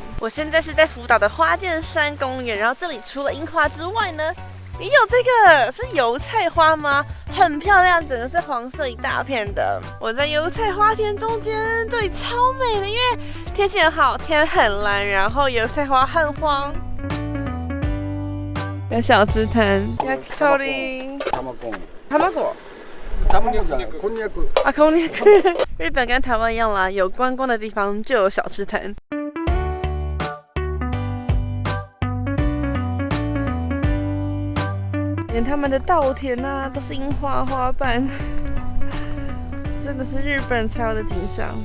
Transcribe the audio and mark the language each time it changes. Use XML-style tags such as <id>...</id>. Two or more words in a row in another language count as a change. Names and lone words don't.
<zh>我现在是在福岛的花见山公园，然后这里除了樱花之外呢，也有这个是油菜花吗？很漂亮，整个是黄色一大片的。我在油菜花田中间，这里超美的，因为天气很好，天很蓝，然后油菜花很黄。有小吃摊，</zh> <ja>焼き鳥、卵。こんにゃく啊，こんにゃく。</ja> <zh>日本跟台湾一样啦，有观光的地方就有小吃摊。连他们的稻田啊，都是樱花花瓣，真的是日本才有的景象。</zh>